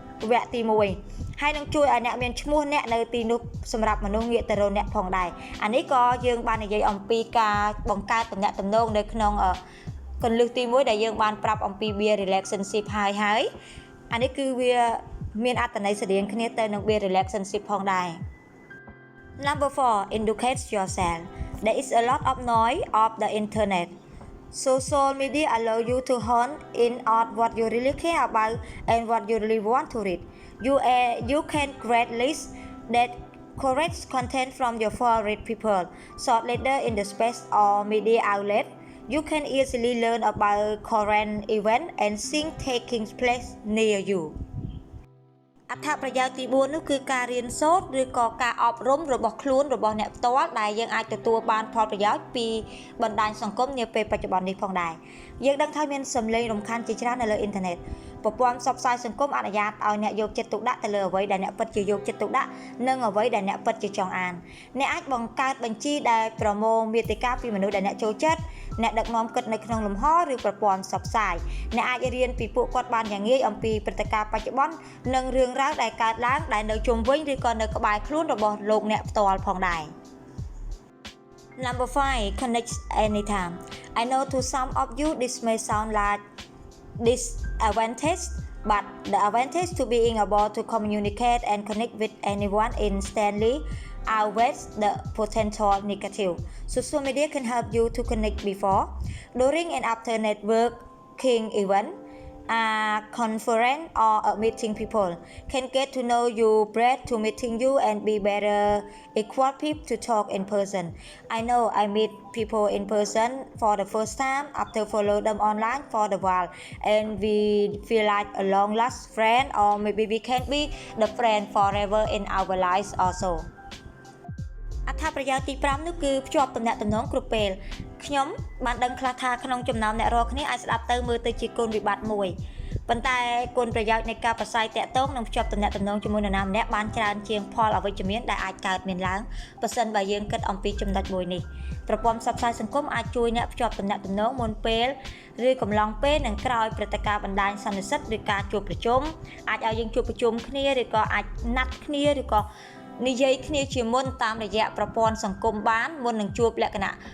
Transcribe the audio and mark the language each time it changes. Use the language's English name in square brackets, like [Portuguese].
[Khmer] វគ្គទី1ហើយនឹងជួយឲ្យអ្នកមានឈ្មោះអ្នកនៅទីនោះសម្រាប់មនុស្សងាកទៅរកអ្នកផងដែរអានេះក៏យើងបាននិយាយអំពីការបង្កើតទំនាក់ទំនងនៅក្នុងកលឹះទី1ដែលយើងបានប្រាប់អំពី build relationship ហើយអានេះគឺវាមានអត្ថន័យស្រដៀងគ្នាទៅនឹង build relationship ផងដែរ [English] Number 4 educate yourself. There is a lot of noise of the internet. Social media allow you to hone in on what you really care about and what you really want to read. You can create lists that correct content from your favorite people, short letter in the space or media outlet. You can easily learn about current events and things taking place near you. [Khmer] អត្ថប្រយោជន៍ទី4នោះគឺការរៀនសូត្រឬក៏ការអប់រំរបស់ខ្លួនរបស់អ្នកផ្ទាល់ដែលយើងអាចទទួលបានផលប្រយោជន៍ពីបណ្ដាញសង្គមនាពេលបច្ចុប្បន្ននេះផងដែរ យើងដឹងថាមានសម្លេងរំខានជាច្រើននៅលើអ៊ីនធឺណិតប្រព័ន្ធផ្សព្វផ្សាយសង្គមអនុញ្ញាតឲ្យអ្នកយកចិត្តទុកដាក់ទៅលើអ្វីដែលអ្នកពិតជាយកចិត្តទុកដាក់និងអ្វីដែលអ្នកពិតជាចង់អានអ្នកអាចបង្កើតបញ្ជីដែលប្រមូលមាតិកាពីមនុស្សដែលអ្នកចូលចិត្តអ្នកដឹកនាំគិតនៅក្នុងលំហឬប្រព័ន្ធផ្សព្វផ្សាយអ្នកអាចរៀនពីពួកគាត់បានយ៉ាងងាយអំពីព្រឹត្តិការណ៍បច្ចុប្បន្ននិងរឿងរ៉ាវដែលកើតឡើងដែលនៅជុំវិញឬក៏នៅក្បែរខ្លួនរបស់លោកអ្នកផ្ទាល់ផងដែរ [English] Number 5 connect anytime. I know to some of you this may sound like disadvantage, but the advantage to being able to communicate and connect with anyone instantly outweighs the potential negative. Social media can help you to connect before, during and after networking event, a conference or a meeting. People can get to know you prior to meeting you and be better equipped to talk in person. I know I meet people in person for the first time after follow them online for a while and we feel like a long lost friend or maybe we can be the friend forever in our lives also. [Khmer] អត្ថប្រយោជន៍ទី5នោះគឺភ្ជាប់ទំនាក់ទំនងគ្រប់ពេលខ្ញុំបានដឹងខ្លះថាក្នុងចំណោមអ្នករាល់គ្នាអាចស្ដាប់ទៅមើលទៅជាគុណវិបត្តិមួយ ប៉ុន្តែគុណប្រយោជន៍នៃការប្រស័យតាក់ទងនិងភ្ជាប់ទំនាក់ទំនងជាមួយនរណាម្នាក់បានច្រើនជាងផលអវិជ្ជមានដែលអាចកើតមានឡើងបើសិនបើយើងគិតអំពីចំណុចមួយនេះប្រព័ន្ធផ្សព្វផ្សាយសង្គមអាចជួយអ្នកភ្ជាប់ទំនាក់ទំនងមុនពេលឬកំឡុងពេលនិងក្រោយព្រឹត្តិការណ៍បណ្ដាញសន្និសីទឬការជួបប្រជុំអាចឲ្យយើងជួបប្រជុំគ្នាឬក៏អាចណាត់គ្នាឬក៏និយាយគ្នាជាមុនតាមរយៈប្រព័ន្ធសង្គមបានមុននឹងជួបលក្ខណៈ